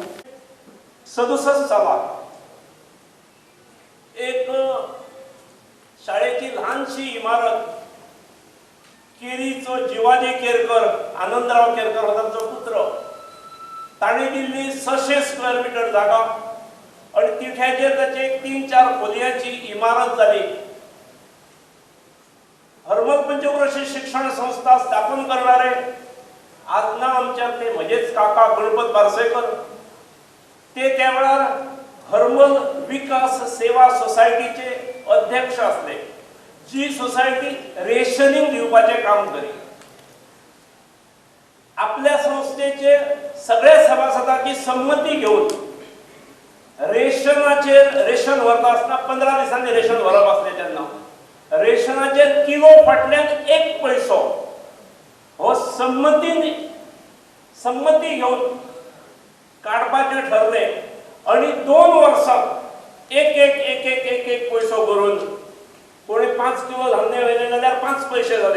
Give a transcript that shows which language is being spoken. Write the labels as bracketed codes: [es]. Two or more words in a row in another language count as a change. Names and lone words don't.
[kok] 67 सालात एक शाळेची लहानशी इमारत, केरीचो जिवाजी केरकर, आनंदराव केरकर होता जो पुत्र, ताणी दिल्ली 600 [en] square metre [kok] जागा आणि तिठ्याचेर त्याची एक 3-4 खोलयांची इमारत झाली. हरमल पंचक्रोशी शिक्षण संस्था स्थापन करणारे आज ना आमच्या ते म्हणजेच काका गणपत बारसेकर, ते त्यावेळार हरमल विकास सेवा सोसायटीचे अध्यक्ष असले, जी सोसायटी रेशनिंग दिवपाचे काम करी. आपल्या संस्थेचे सगळ्या सभासदांची संमती घेऊन रेशन व्हरता असताना 15 दिसांनी रेशन व्हरप असले तेन्ना रेशनाचेर किलो फाटल्यान 1 पैसो हो संमती घेऊन काडपाचे ठरले आणि 2 वर्सात एक पैसो भरून कोणी 5 किलो धान्य व्हेले जाल्यार 5 पैसे झाले.